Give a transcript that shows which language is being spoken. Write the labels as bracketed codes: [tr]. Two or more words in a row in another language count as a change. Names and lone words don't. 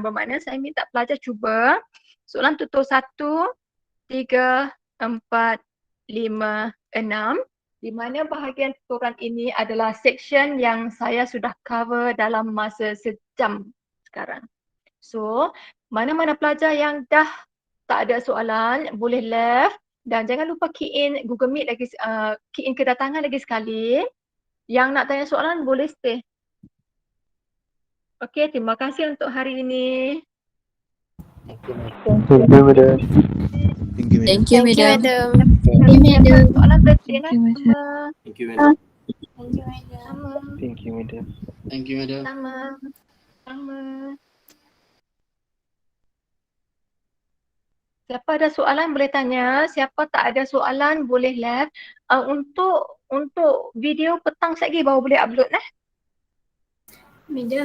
[ms] Bermakna saya minta pelajar cuba soalan tutur 1, 3, 4, 5, 6, di mana bahagian tuturan ini adalah section yang saya sudah cover dalam masa sejam sekarang. So, mana-mana pelajar yang dah tak ada soalan boleh left dan jangan lupa [en] key in [ms] Google Meet lagi, [en] key in [ms] kedatangan lagi sekali. Yang nak tanya soalan boleh stay. Okey, terima kasih untuk hari ini. [en] Thank you, Madam. Thank you, madam. Thank you, madam. Thank you, madam. [ms] Siapa soalan berarti [en] Thank you, madam. [ms] sama. [en] Thank you, madam. [ms] Sama. [en] Thank you, madam. Thank you, madam. [ms] Sama. Sama. Siapa ada soalan boleh tanya, siapa tak ada soalan boleh left. Untuk video petang sekejap lagi baru boleh upload [en] Madam,